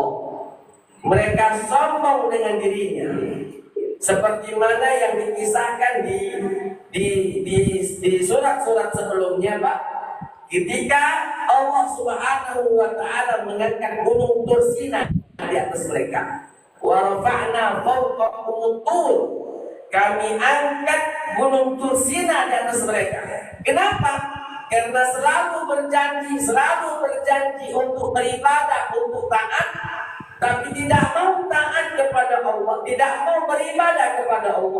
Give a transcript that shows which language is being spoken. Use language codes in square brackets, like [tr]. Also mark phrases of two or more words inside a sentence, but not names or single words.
[id] Mereka sombong dengan dirinya. Seperti mana yang dikisahkan di surat-surat sebelumnya, Pak. Ketika Allah [ar] Subhanahu wa taala [id] mengangkat gunung Tur Sina di atas mereka. [ar] Wa rafa'na fawqahum tur. [id] Kami angkat gunung Tur Sina di atas mereka. Kenapa? Karena selalu berjanji untuk beribadah, untuk taat, tapi tidak mau taat kepada Allah, tidak mau beribadah kepada Allah.